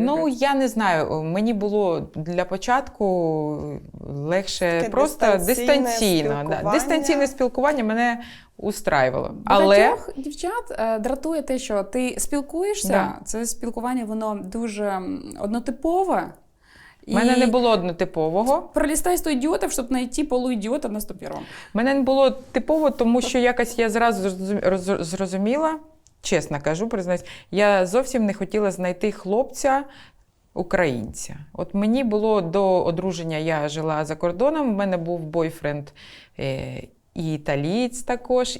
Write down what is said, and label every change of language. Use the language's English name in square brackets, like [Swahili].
[Ukrainian] Ну, я не знаю, мені було для початку легше Таке просто дистанційне дистанційне. Дистанційне спілкування мене устраювало. Багатьох дівчат дратує те, що ти спілкуєшся, Да. це спілкування, воно дуже однотипове. в мене не було однотипового. [Russian] Пролистай 100 идиотов, чтобы найти полуидиота на 101-м. [Ukrainian] В мене не було типово, тому що якось я зразу зрозуміла, чесно кажу, признаюсь, я зовсім не хотіла знайти хлопця, українця. От мені було до одруження, я жила за кордоном, в мене був бойфренд і італієць також.